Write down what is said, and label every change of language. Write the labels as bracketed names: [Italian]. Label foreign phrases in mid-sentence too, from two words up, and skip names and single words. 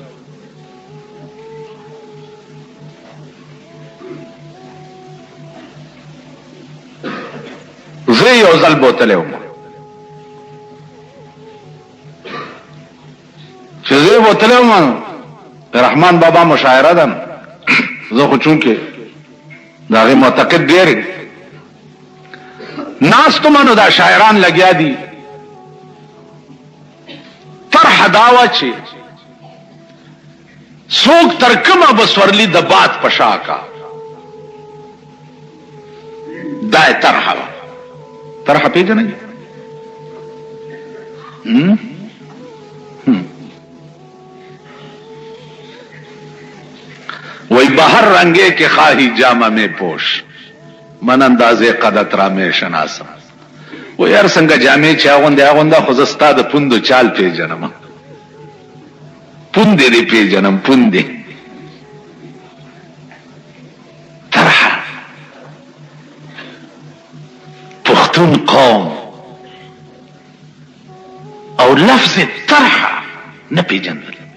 [Pashto] زه یو ځل بوتلی وم چې زه بوتلی وم رحمان بابا مشاعره ده، زه خو چونکې د هغې معتقد ډېر ناستو منو دا شاعران لګیا دي. طرح داوا چې څوک تر کومه به سورلي د باد په شا کا، دا یې طرحه وه. طرحه پېژنئ؟ [Persian] وہی بہر رنگے کے خواہی جامہ میں پوش من اندازے قدت را میں شناسم. [Pashto] و یار څنګه جامې چې اغوندې اغونده، خو زه ستا د پوندو چال پیژنم، پوندې دې پیژنم، پوندې. طرحه پښتون قوم او لفظ طرحه نه پیژندل.